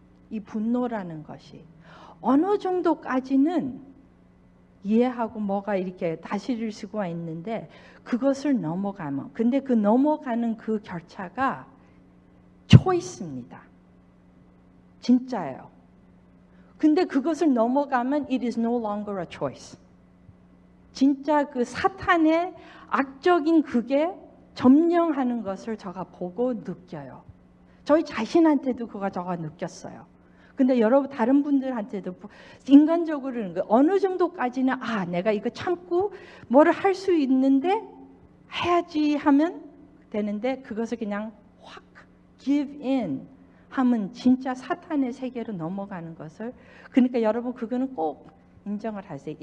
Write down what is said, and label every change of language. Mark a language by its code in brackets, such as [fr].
[ko] 이 분노라는 것이. 어느 정도까지는 이해하고 뭐가 이렇게 다스릴 수가 있는데 그것을 넘어가면 근데 그 넘어가는 그 결차가 초이스입니다. 진짜예요. 근데 그것을 넘어가면 [en] it is no longer a choice. [ko] 진짜 그 사탄의 악적인 그게 점령하는 것을 제가 보고 느껴요. 저희 자신한테도 그거 제가 느꼈어요. 근데 여러분 다른 분들한테도 인간적으로는 어느 정도까지는 내가 이거 참고 뭐를 할 수 있는데 해야지 하면 되는데 그것을 그냥 확 [en] give in [ko] 하면 진짜 사탄의 세계로 넘어가는 것을 그러니까 여러분 그거는 꼭 인정을 하세요.